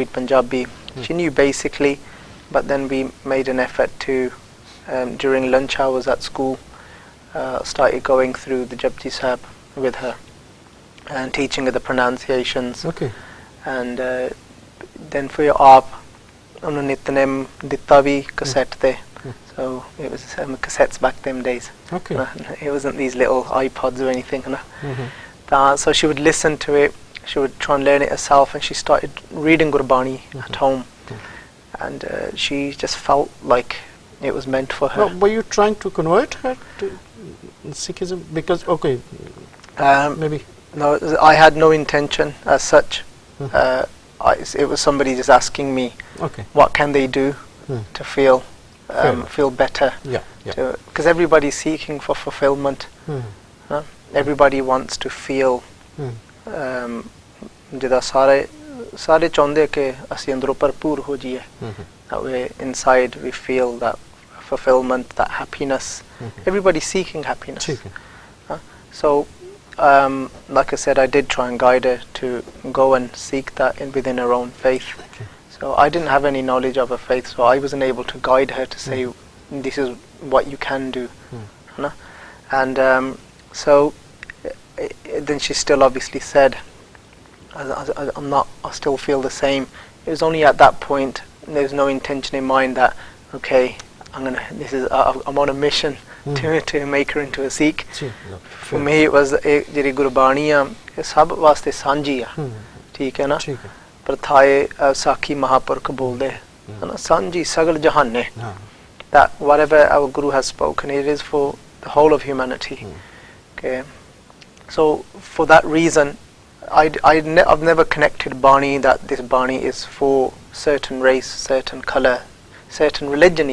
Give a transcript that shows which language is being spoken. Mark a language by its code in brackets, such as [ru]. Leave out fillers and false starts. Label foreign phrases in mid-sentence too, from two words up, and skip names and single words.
[en] read Punjabi she knew basically but then we made an effort to during lunch hours at school started going through the Japji Sahib with her and teaching her the pronunciations and then for your [pa] ਆਪ ਉਨ੍ਹੋਂ ਨੇ ਨਿਤਨੇਮ ਦਿੱਤਾ ਭੀ ਕੈਸੇਟ ਤੇ [en] so it was cassettes back them days it wasn't these little iPods or anything so she would listen to it she would try and learn it herself and she started reading Gurbani at home and she just felt like it was meant for her. Were you trying to convert her to Sikhism because maybe no I had no intention as such it was somebody just asking me what can they do to feel feel better because everybody's seeking for fulfillment Everybody wants to feel [pa] ਜਿੱਦਾਂ ਸਾਰੇ ਚਾਹੁੰਦੇ ਕਿ ਅਸੀਂ ਅੰਦਰੋਂ ਭਰਪੂਰ ਹੋ ਜਾਈਏ, [en] that way inside we feel that fulfillment, that happiness. Everybody's seeking happiness. So like I said, I did try and guide her to go and seek that within her own faith. So I didn't have any knowledge of her faith, so I wasn't able to guide her to say this is what you can do. And so then she still obviously said, I still feel the same. It was only at that point, there's no intention in mind that, okay, I'm on a mission to make her into a Sikh. For me it was [pa] ਜਿਹੜੀ ਗੁਰਬਾਣੀ ਆ ਇਹ ਸਭ ਵਾਸਤੇ ਸਾਂਝੀ ਆ, ਠੀਕ ਹੈ ਨਾ, ਪ੍ਰਥਾਏ ਸਾਖੀ ਮਹਾਪੁਰਖ ਬੋਲਦੇ ਹਨ ਸਾਂਝੀ ਸਗਲ ਜਹਾਨੇ, [en] that whatever our Guru has spoken, it is for the whole of humanity. Okay, so for that reason I've never connected Bani, that this Bani is for certain race, certain colour, certain religion.